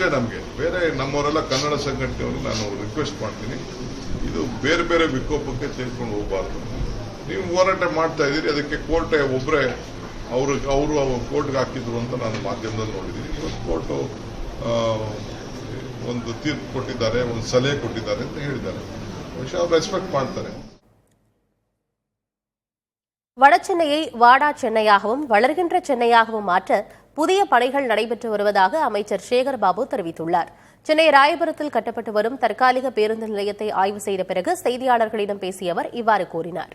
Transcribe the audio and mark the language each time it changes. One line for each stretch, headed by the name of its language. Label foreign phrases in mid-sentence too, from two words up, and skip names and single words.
Kannada: ನಮಗೆ ಬೇರೆ ನಮ್ಮವರೆಲ್ಲ ಕನ್ನಡ ಸಂಘಟನೆಯವರು ನಾನು ರಿಕ್ವೆಸ್ಟ್ ಮಾಡ್ತೀನಿ, ಇದು ಬೇರೆ ಬೇರೆ ವಿಕೋಪಕ್ಕೆ ತೆಗೆದುಕೊಂಡು ಹೋಗಬಾರ್ದು. ನೀವು ಹೋರಾಟ ಮಾಡ್ತಾ ಇದ್ದೀರಿ, ಅದಕ್ಕೆ ಕೋರ್ಟ್ ಒಬ್ಬರೇ ಅವರು ಕೋರ್ಟ್ಗೆ ಹಾಕಿದ್ರು ಅಂತ ನಾನು ಮಾಧ್ಯಮದಲ್ಲಿ ನೋಡಿದ್ದೀನಿ. ಇವತ್ತು ಕೋರ್ಟ್ ಒಂದು ತೀರ್ಪು ಕೊಟ್ಟಿದ್ದಾರೆ, ಒಂದು ಸಲಹೆ ಕೊಟ್ಟಿದ್ದಾರೆ ಅಂತ ಹೇಳಿದ್ದಾರೆ. ಬಹುಶಃ ಅವ್ರು ರೆಸ್ಪೆಕ್ಟ್ ಮಾಡ್ತಾರೆ.
Tamil: வடசென்னையை வாடா சென்னையாகவும் வளர்கின்ற சென்னையாகவும் மாற்ற புதிய பணிகள் நடைபெற்று வருவதாக அமைச்சர் சேகர் பாபு தெரிவித்துள்ளார். சென்னை ராயபுரத்தில் கட்டப்பட்டு வரும் தற்காலிக பேருந்து நிலையத்தை ஆய்வு செய்த பிறகு செய்தியாளர்களிடம் பேசிய அவர் இவ்வாறு கூறினார்.